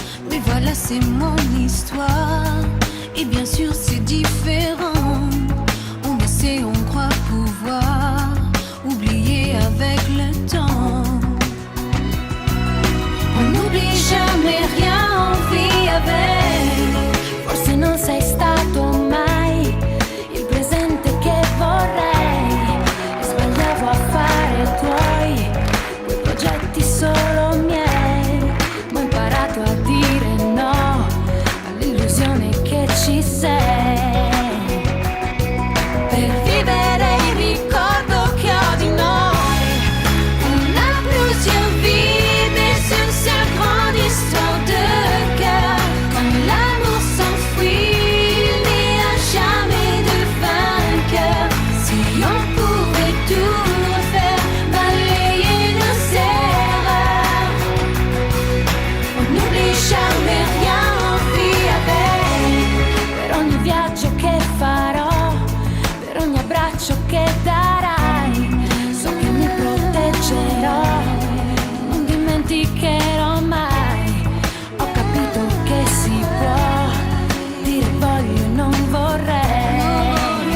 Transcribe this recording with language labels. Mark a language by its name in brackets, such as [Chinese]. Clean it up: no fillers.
[French] Mais voilà, c'est mon histoire. Et bien sûr, c'est différent. On essaie, on croit pouvoir oublier avec le temps. On n'oublie jamais rien, on vit avec. [Italian] Forse non sei stato mai il presente che vorrei. E sbagliavo a fare i tuoi, quei progetti solo miei. Ma ho imparato a dire no all'illusione che ci sei. Per vivere il ricordo che ho di noi. [French] On a plusieurs vies, mais une seule grande histoire de cœur. Quand l'amour s'enfuit, il n'y a jamais de vainqueur. Si on pouvait tout refaire, balayer nos erreurs. On n'oublie jamais rien, on vit avec. [Italian] Per ogni viaggio che farò, per ogni abbraccio che darai, so che mi proteggerò, non dimenticherò mai. Ho capito che si può dire voglio e non vorrei.